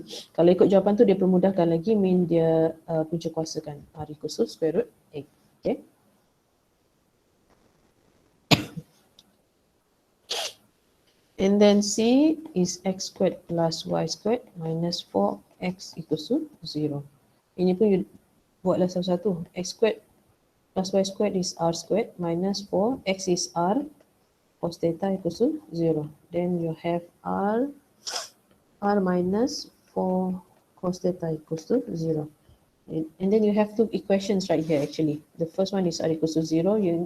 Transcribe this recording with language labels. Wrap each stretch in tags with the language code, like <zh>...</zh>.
<ms>Kalau ikut jawapan tu dia permudahkan lagi, mean dia punca kuasakan R equals to square root 8. Okay.</ms> <en>And then C is X squared plus Y squared minus 4X equals to 0.</en> <ms>Ini pun you buatlah satu-satu.</ms> <en>X squared plus Y squared is R squared minus 4X is R cos theta equals to 0. Then you have R minus 4 cos theta equals to 0. And then you have two equations right here actually. The first one is r equals to 0.</en>